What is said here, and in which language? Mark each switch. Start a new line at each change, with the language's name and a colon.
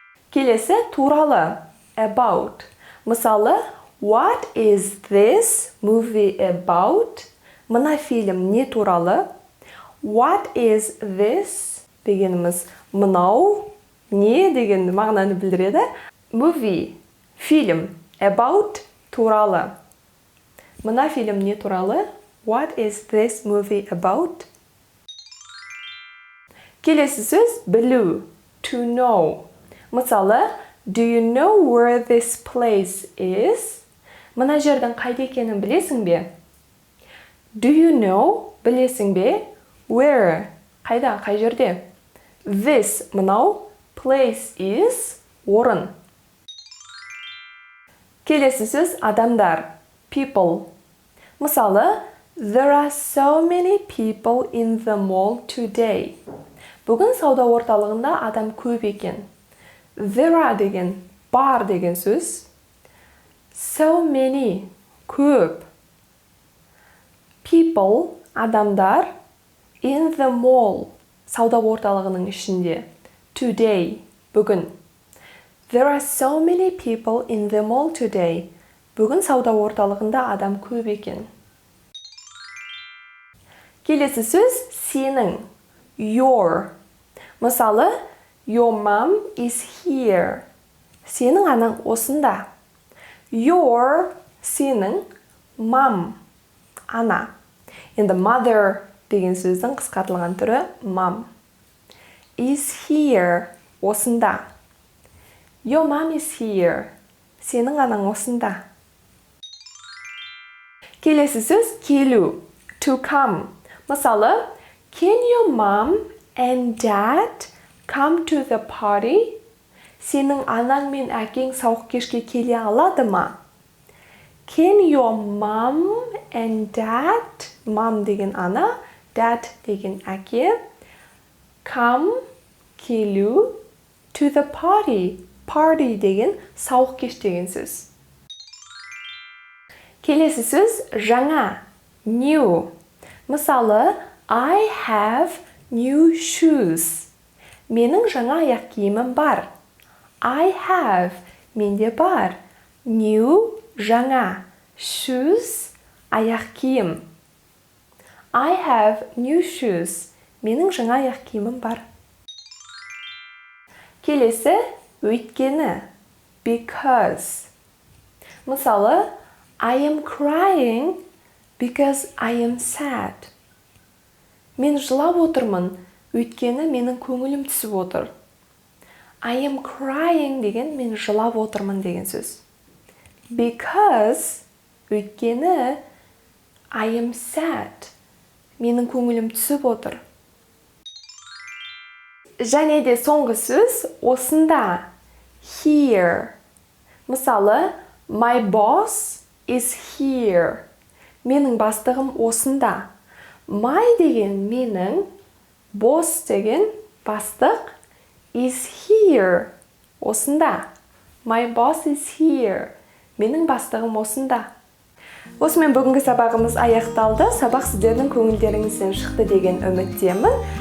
Kazakh: Келесі туралы.
English: About. Мысалы, what is this movie about?
Kazakh: Мына фильм не туралы?
English: What is this?
Kazakh: Дегеніміз мынау, не деген мағынаны білдіреді.
English: Movie.
Kazakh: Фильм.
English: About.
Kazakh: Туралы. Мына фильм не туралы?
English: What is this movie about?
Kazakh: Келесі сөз білу.
English: To know. Мысалы, do you know where this place is?
Kazakh: Мына жердің қайда екенін білесің бе?
English: Do you know?
Kazakh: Білесің бе?
English: Where?
Kazakh: Қайда? Қай жерде?
English: This,
Kazakh: мынау,
English: place is,
Kazakh: орын. Келесі сөз адамдар.
English: People. Мысалы, there are so many people in the mall today.
Kazakh: Бүгін сауда орталығында адам көп екен.
English: There are
Kazakh: деген, бар деген сөз.
English: So many,
Kazakh: көп.
English: People,
Kazakh: адамдар,
English: in the mall,
Kazakh: сауда орталығының ішінде.
English: Today,
Kazakh: бүгін.
English: There are so many people in the mall today.
Kazakh: Бүгін сауда орталығында адам көп екен. Келесі сөз сенің.
English: Your. Мысалы, your mom is here.
Kazakh: Сенің анаң осында.
English: Your,
Kazakh: сенің,
English: mom,
Kazakh: ана. Енді mother деген сөздің қысқартылған түрі mom.
English: Is here, осында. Your mom is here.
Kazakh: Сенің анаң осында. Келесі сөз келу.
English: To come. Мысалы, can your mom and dad come to the party?
Kazakh: Сенің анаң мен әкең сауық кешке келе алады ма?
English: Can your mom and dad,
Kazakh: mom деген ана, dad деген әке,
English: come,
Kazakh: келу,
English: to the party.
Kazakh: Party деген сауық кеш деген сөз. Келесі сөз жаңа,
English: new. Мысалы, I have new shoes.
Kazakh: Менің жаңа аяқ киімім бар.
English: I have,
Kazakh: менде бар.
English: New,
Kazakh: жаңа.
English: Shoes,
Kazakh: аяқ киім.
English: I have new shoes.
Kazakh: Менің жаңа аяқ киімім бар. Келесі, өйткені,
English: because. Мысалы, I am crying because I am sad.
Kazakh: Мен жылап отырмын, өйткені менің көңілім түсіп отыр.
English: I am crying
Kazakh: деген мен жылап отырмын деген сөз.
English: Because,
Kazakh: өйткені
English: I am sad.
Kazakh: Менің көңілім түсіп отыр. Және де соңғы сөз осында.
English: Here. Мысалы, my boss is here.
Kazakh: Менің бастығым осында.
English: My
Kazakh: деген менің,
English: boss
Kazakh: деген бастық,
English: is here.
Kazakh: Осында.
English: My boss is here.
Kazakh: Менің бастығым осында. Осымен бүгінгі сабағымыз аяқталды. Сабақ сіздердің көңілдеріңізден шықты деген үміттемін.